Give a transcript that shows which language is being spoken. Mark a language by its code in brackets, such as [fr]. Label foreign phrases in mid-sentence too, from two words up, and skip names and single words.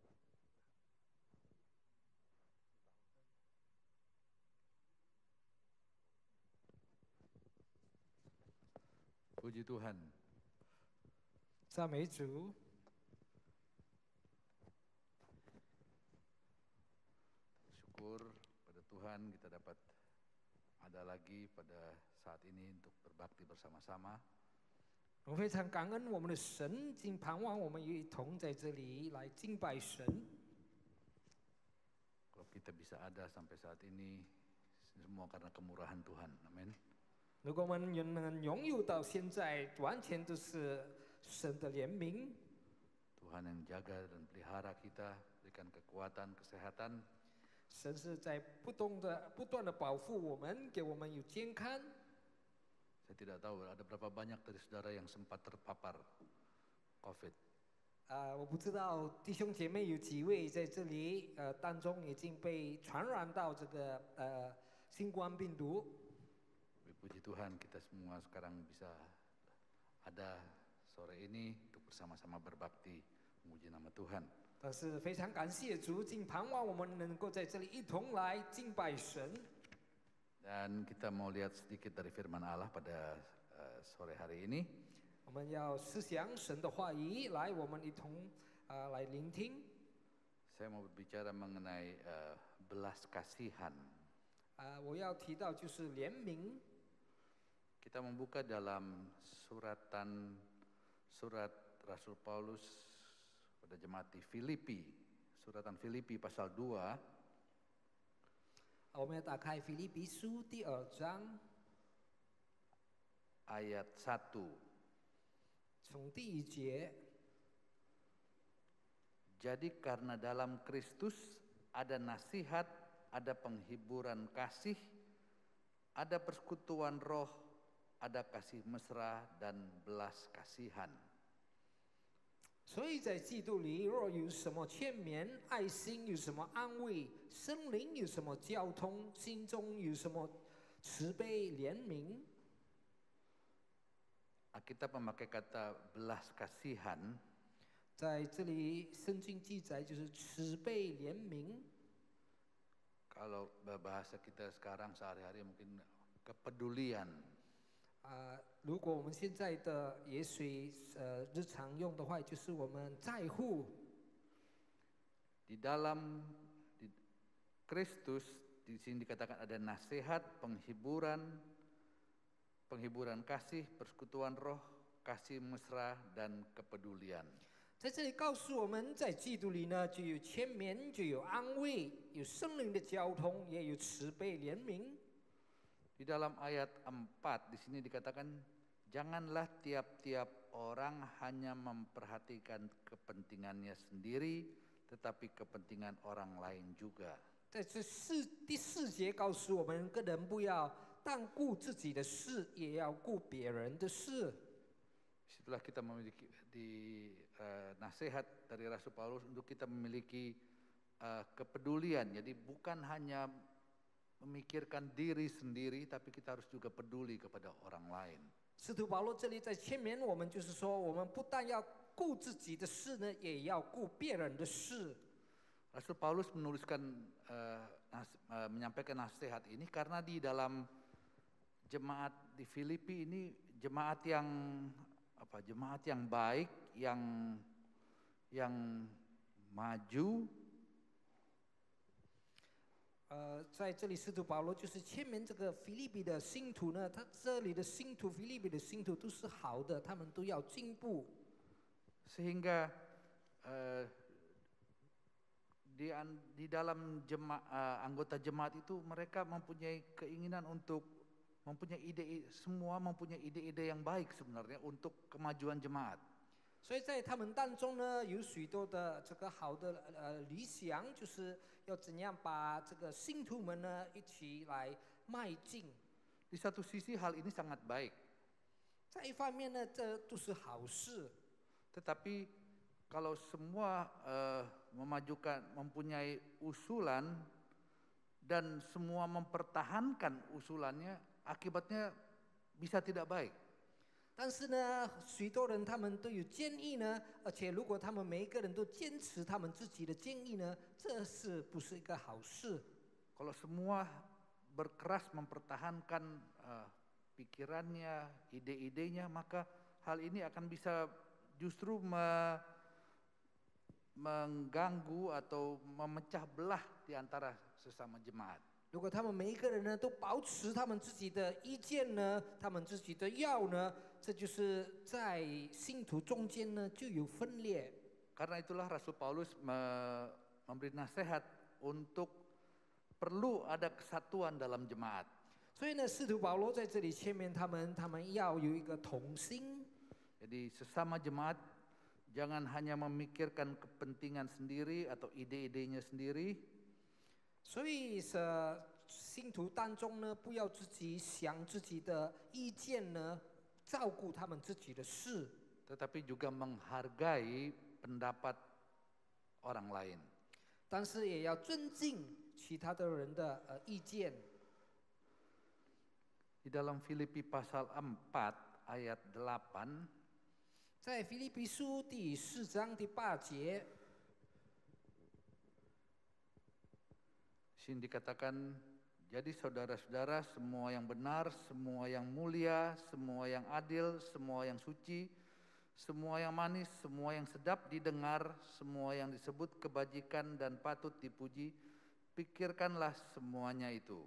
[id] Puji Tuhan. [zh] 赞美主。 [id] Syukur pada Tuhan kita dapat ada lagi pada saat ini untuk berbakti bersama-sama. [zh] 我非常感恩我们的神，并盼望我们一同在这里来敬拜神。 [id] Kalau kita bisa ada sampai saat ini, semua karena kemurahan Tuhan. Amin. [zh] 如果我们能拥有到现在，完全都是神的怜悯。 [id] Tuhan yang jaga dan pelihara kita, berikan kekuatan, kesehatan. [zh] 神是在不断的保护我们，给我们有健康。 [id] Saya tidak tahu ada berapa banyak dari saudara yang sempat terpapar COVID. [zh] 我不知道弟兄姐妹有几位在这里当中已经被传染到这个新冠病毒。 [id] Puji Tuhan kita semua sekarang bisa ada sore ini untuk bersama-sama berbakti memuji nama Tuhan. [zh] 但是非常感谢主，并盼望我们能够在这里一同来敬拜神。 [id] Dan kita mau lihat sedikit dari firman Allah pada sore hari ini. [zh] 我们要思想神的话语，来我们一同来聆听。 [id] Saya mau berbicara mengenai belas kasihan. [zh] 我要提到就是怜悯。 [id] Kita membuka dalam surat Rasul Paulus pada jemaat di Filipi, suratan Filipi pasal 2. [zh] 我们要打开腓立比书第2章 [id] ayat 1. [zh] 从第1节。 [id] Jadi karena dalam Kristus ada nasihat, ada penghiburan kasih, ada persekutuan roh, ada kasih mesra dan belas kasihan. [zh] 所以在基督里，若有什么劝勉、爱心有什么安慰，圣灵有什么交通，心中有什么慈悲怜悯。 [id] Alkitab memakai kata belas kasihan. [zh] 在这里圣经记载就是慈悲怜悯。 [id] Kalau bahasa kita sekarang sehari-hari mungkin kepedulian. [zh] 如果我们现在的也许日常用的话，就是我们在乎。 [id] Di dalam Kristus di sini dikatakan ada nasihat, penghiburan kasih, persekutuan roh, kasih mesra dan kepedulian. [zh] 在这里告诉我们，在基督里呢，就有劝勉，就有安慰，有圣灵的交通，也有慈悲怜悯。 [id] Di dalam ayat 4 di sini dikatakan janganlah tiap-tiap orang hanya memperhatikan kepentingannya sendiri, tetapi kepentingan orang lain juga. [zh] 在第四节告诉我们，个人不要但顾自己的事，也要顾别人的事。 [id] Setelah kita memiliki nasihat dari Rasul Paulus untuk kita memiliki kepedulian, jadi bukan hanya memikirkan diri sendiri, tapi kita harus juga peduli kepada orang lain. [zh] 使徒保罗这里在劝勉我们，就是说，我们不但要顾自己的事呢，也要顾别人的事。 [id] Rasul Paulus menyampaikan nasihat ini karena di dalam jemaat di Filipi ini jemaat yang baik, yang maju. [zh] 在这里，使徒保罗就是劝勉这个腓立比的信徒呢，他这里的信徒，腓立比的信徒都是好的，他们都要进步。 [id] Sehingga di dalam anggota jemaat itu mereka mempunyai keinginan untuk mempunyai ide-ide yang baik sebenarnya untuk kemajuan jemaat. [zh] 所以在他们当中呢，有许多的这个好的理想，就是要怎样把这个信徒们呢一起来迈进。 [id] Di satu sisi hal ini sangat baik. [zh] 在一方面呢，这都是好事。 [id] Tetapi kalau semua mempunyai usulan dan semua mempertahankan usulannya, akibatnya bisa tidak baik. [zh] 但是呢，许多人他们都有建议呢，而且如果他们每一个人都坚持他们自己的建议呢，这是不是一个好事？ [id] Kalau semua berkeras mempertahankan pikirannya, ide-idenya, maka hal ini akan bisa justru mengganggu atau memecah belah di antara sesama jemaat. [zh] 如果他们每一个人呢都保持他们自己的意见呢，他们自己的要呢，这就是在信徒中间呢就有分裂。 [id] Karena itulah Rasul Paulus memberi nasihat untuk perlu ada kesatuan dalam jemaat. [zh] 所以呢，使徒保罗在这里劝勉他们要有一个同心。 [id] Jadi sesama jemaat jangan hanya memikirkan kepentingan sendiri atau ide-idenya sendiri. [zh] 所以信徒当中呢，不要自己想自己的意见呢，照顾他们自己的事， [id] Tetapi juga menghargai pendapat orang lain. [zh] 但是也要尊敬其他的人的意见。 [id] Di dalam Filipi pasal 4 ayat 8, [zh] 在腓立比书第4章第8节， [id] sini dikatakan, jadi saudara-saudara semua yang benar, semua yang mulia, semua yang adil, semua yang suci, semua yang manis, semua yang sedap didengar, semua yang disebut kebajikan dan patut dipuji, pikirkanlah semuanya itu.